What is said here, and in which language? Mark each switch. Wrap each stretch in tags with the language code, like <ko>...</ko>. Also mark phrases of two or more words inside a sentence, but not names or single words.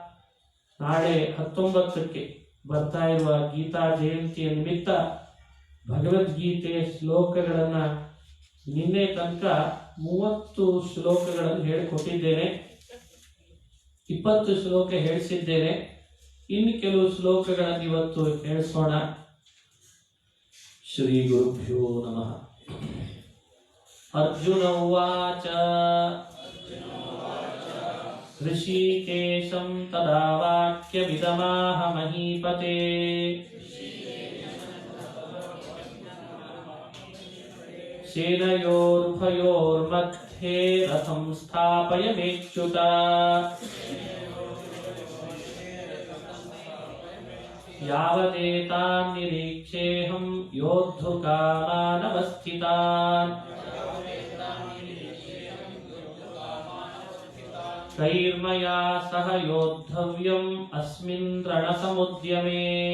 <kn>ನಾಳೆ 19ಕ್ಕೆ ಬರ್ತಾ ಇರುವ ಗೀತಾ ಜಯಂತಿಯ ನಿಮಿತ್ತ ಭಗವದ್ಗೀತೆಯ ಶ್ಲೋಕಗಳನ್ನ ನಿನ್ನೆ ತನಕ 30 ಶ್ಲೋಕಗಳನ್ನು ಹೇಳಿಕೊಟ್ಟಿದ್ದೇನೆ, 20 ಶ್ಲೋಕ ಹೇಳಿಸಿದ್ದೇನೆ. ಇನ್ನು ಕೆಲವು ಶ್ಲೋಕಗಳನ್ನು ಇವತ್ತು ಹೇಳಿಸೋಣ.</kn> <sa>ಶ್ರೀ ಗುರುಭ್ಯೋ ನಮಃ. ಅರ್ಜುನ ಉವಾಚ ಋಷಿಕೇಶಂ ತದಾ ವಾಕ್ಯಮಿದಮಾಹ ಮಹೀಪತೆ ಸೇನಯೋರ್ಭಯೋರ್ಮಧ್ಯೆ ರಥಂ ಸ್ಥಾಪಯಮೇಚ್ಯುತ ಯಾವದೇತಾನ್ ನಿರೀಕ್ಷೇಹಂ ಯೋದ್ಧುಕಾಮಾನವಸ್ಥಿತಾನ್ ಕೈರ್ಮಯಾ ಸಹ ಯೋದ್ಧವ್ಯಂ ಅಸ್ಮಿನ್ ರಣಸಮುದ್ಯಮೇ</sa>